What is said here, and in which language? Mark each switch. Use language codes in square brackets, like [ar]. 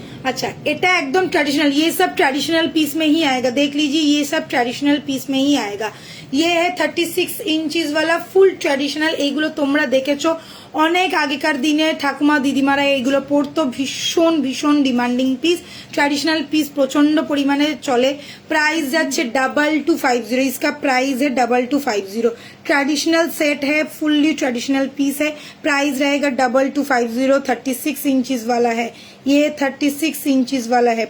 [hi] अच्छा, [bn] এটা একদম [hi] ट्रेडिशनल, ये सब ट्रेडिशनल पीस में ही आएगा। देख लीजिए, ये सब ट्रेडिशनल पीस में ही आएगा। ये है 36 इंचेस वाला [bn] ফুল ট্র্যাডিশনাল। এইগুলো তোমরা দেখেছো অনেক আগেকার দিনে ঠাকুমা দিদিমারা এইগুলো পরতো। ভীষণ ভীষণ ডিমান্ডিং পিস, ট্র্যাডিশনাল পিস প্রচন্ড পরিমাণে চলে। প্রাইস যাচ্ছে 2250। [hi] इसका प्राइस है 2250। ट्रेडिशनल सेट है, फुल्ली ट्रेडिशनल पीस है। प्राइस रहेगा 2250। 36 इंचेस वाला है ये, 36 इंचेस वाला है।